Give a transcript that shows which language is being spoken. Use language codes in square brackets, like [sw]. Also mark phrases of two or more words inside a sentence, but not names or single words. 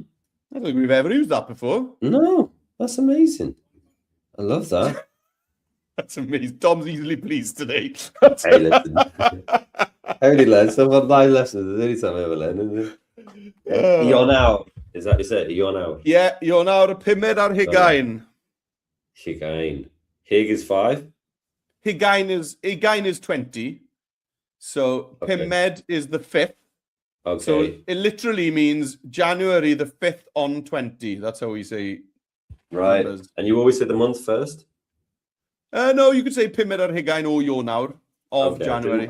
[en] I don't think we've ever used that before. No, that's amazing. I love that. That's amazing. Tom's easily pleased today. Hey, listen. I only learned some of my lessons. There's only time I ever learned, isn't it? Ionawr. Is that you said? Ionawr. [cy] Yeah, Ionawr Pumed ar Hugain. [en] Hugain. Hig is 5. Hugain is 20. So Pumed is the 5th. Okay. So it literally means January the 5th on 20. That's how we say. Right. Numbers. And you always say the month first? No, you could say [cy] Pumed ar Hugain [en] or Ionawr of January.